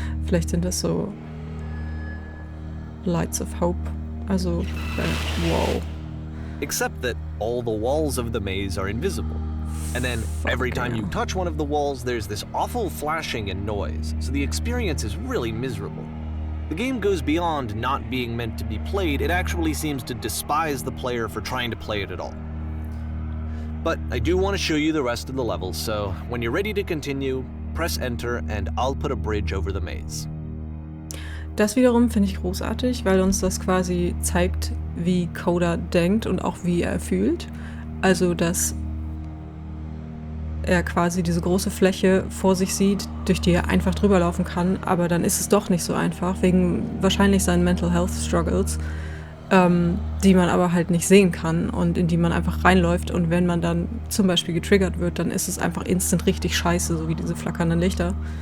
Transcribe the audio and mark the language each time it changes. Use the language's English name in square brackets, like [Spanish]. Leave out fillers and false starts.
[German] Vielleicht sind das so [English] Lights of Hope. [German] Also, wow. [English] Except that all the walls of the maze are invisible. And then every time you touch one of the walls, there's this awful flashing and noise, so the experience is really miserable. The game goes beyond not being meant to be played, it actually seems to despise the player for trying to play it at all. But I do want to show you the rest of the levels, so when you're ready to continue, press enter and I'll put a bridge over the maze. [German] Das wiederum finde ich großartig, weil uns das quasi zeigt, wie Coda denkt und auch wie er fühlt. Also, dass er quasi diese große Fläche vor sich sieht, durch die er einfach drüber laufen kann, aber dann ist es doch nicht so einfach, wegen wahrscheinlich seinen Mental Health Struggles, die man aber halt nicht sehen kann und in die man einfach reinläuft, und wenn man dann zum Beispiel getriggert wird, dann ist es einfach instant richtig scheiße, so wie diese flackernden Lichter.